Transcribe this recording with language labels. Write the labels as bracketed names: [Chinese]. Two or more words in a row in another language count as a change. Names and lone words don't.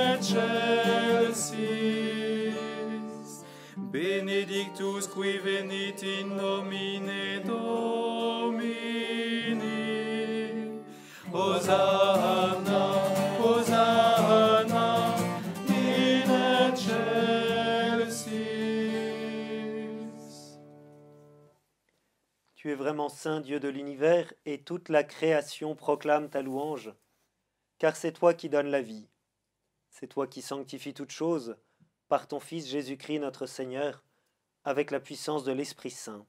[Latin] excelsis, benedictus qui venit in nomine Domini, Hosanna, Hosanna, in excelsis. [French] Tu es vraiment saint, Dieu de l'univers, et toute la création proclame ta louange, car c'est toi qui donnes la vie. C'est toi qui sanctifies toutes choses, par ton Fils Jésus-Christ notre Seigneur, avec la puissance de l'Esprit Saint.